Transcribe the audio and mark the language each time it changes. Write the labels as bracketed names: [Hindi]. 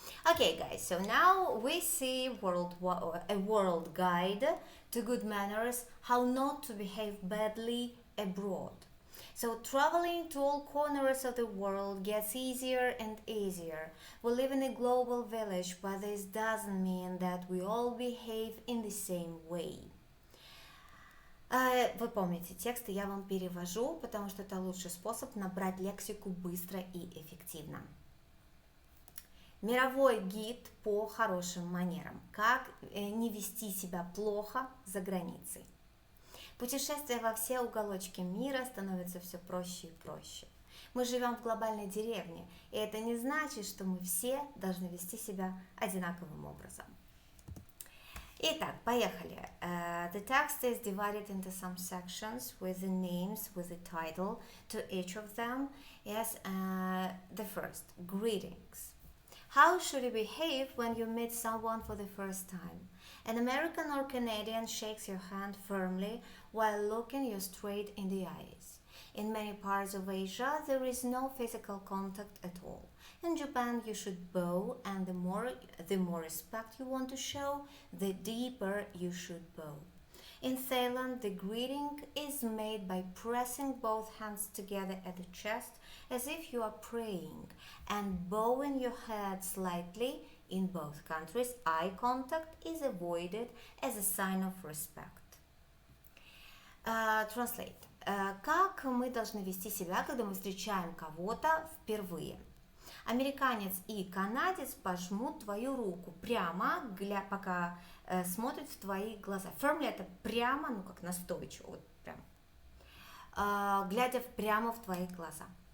[English] Okay, guys, so now we see a world guide to good manners, how not to behave badly abroad. So traveling to all corners of the world gets easier and easier. We live in a global village, but this doesn't mean that we all behave in the same way. [Russian] Вы помните, тексты я вам перевожу, потому что это лучший способ набрать лексику быстро и эффективно. Мировой гид по хорошим манерам. Как не вести себя плохо за границей. Путешествия во все уголочки мира становятся все проще и проще. Мы живем в глобальной деревне, и это не значит, что мы все должны вести себя одинаковым образом. Итак, поехали. [English] The text is divided into some sections with the names, with the title to each of them. Yes, the first, greetings. How should you behave when you meet someone for the first time? An American or Canadian shakes your hand firmly while looking you straight in the eyes. In many parts of Asia, there is no physical contact at all. In Japan, you should bow, and the more respect you want to show, the deeper you should bow. In Thailand, the greeting is made by pressing both hands together at the chest as if you are praying and bowing your head slightly. In both countries, eye contact is avoided as a sign of respect. Translate. [Russian] Как мы должны вести себя, когда мы встречаем кого-то впервые? Американец и канадец пожмут твою руку прямо, пока смотрят в твои глаза. Firmly это прямо, ну как настойчиво, вот прям, глядя прямо в твои глаза.